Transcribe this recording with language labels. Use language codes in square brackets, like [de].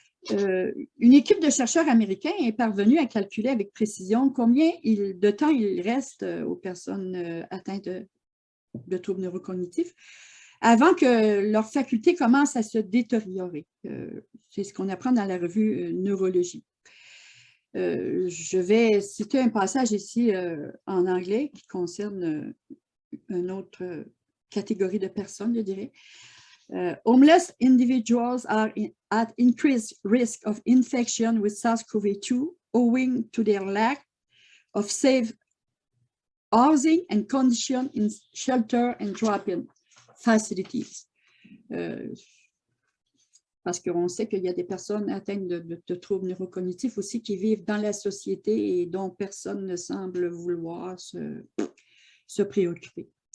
[fr] Une équipe de chercheurs américains est parvenue à calculer avec précision combien de temps il reste aux personnes atteintes de troubles neurocognitifs avant que leurs facultés commencent à se détériorer. C'est ce qu'on apprend dans la revue Neurologie. Je vais citer un passage ici en anglais qui concerne une autre catégorie de personnes, je dirais. [en] Homeless individuals are at increased risk of infection with SARS-CoV-2 owing to their lack of safe housing and conditions in shelter and drop-in facilities. [fr] Parce qu'on sait qu'il y a des personnes atteintes de troubles neurocognitifs aussi qui vivent dans la société et dont personne ne semble vouloir se préoccuper.